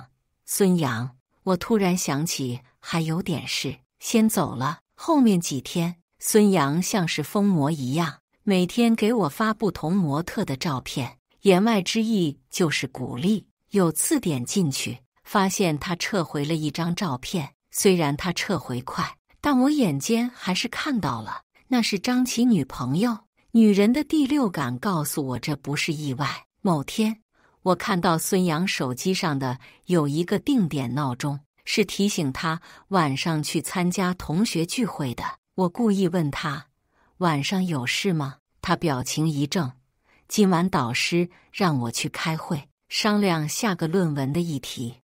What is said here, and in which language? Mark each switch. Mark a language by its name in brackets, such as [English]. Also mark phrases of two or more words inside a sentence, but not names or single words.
[Chinese] 孫楊，我突然想起還有點事，先走了。後面幾天，孫楊像是瘋魔一樣，每天給我發不同模特的照片，言外之意就是鼓勵。有次點進去，發現他撤回了一張照片，雖然他撤回快，但我眼尖還是看到了，那是張琪女朋友。女人的第六感告訴我這不是意外。某天，我看到孫楊手機上的有一個定點鬧鐘，是提醒他晚上去參加同學聚會的。我故意問他，晚上有事嗎？他表情一怔，今晚導師讓我去開會，商量下個論文的議題。